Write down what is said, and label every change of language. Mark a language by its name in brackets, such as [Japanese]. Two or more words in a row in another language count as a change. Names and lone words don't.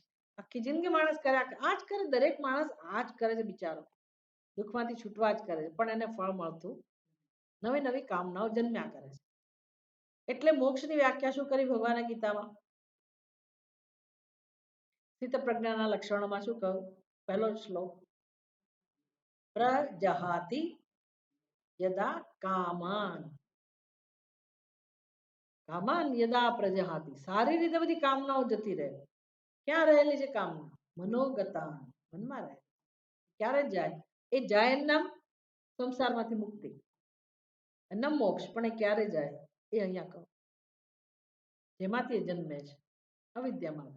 [Gujarati] આખી જિંદગી માણસ કર્યા આ જ કરે, દરેક માણસ આ જ કરે છે બિચારો. દુઃખમાંથી છૂટવા જ કરે છે, પણ એને ફળ મળતું નવી નવી કામનાઓ જન્મ્યા કરે છે. એટલે મોક્ષની વ્યાખ્યા શું કરી ભગવાને ગીતામાં? સ્થિત પ્રજ્ઞાના લક્ષણોમાં શું કહ્યું? પહેલો શ્લોક, [Sanskrit] प्रजहाति यदा कामान. कामान यदा प्रजहाति, [Gujarati] સારી રીતે બધી કામનાઓ જતી રહે. ક્યાં રહેલી છે કામના? મનોગતા, મનમાં રહે. ક્યારે જાય? એ જાય એનું નામ સંસારમાંથી મુક્તિ, ન મોક્ષ. પણ એ ક્યારે જાય એ અહીંયા કહું. જેમાંથી જન્મે છે અવિદ્યામાંથી.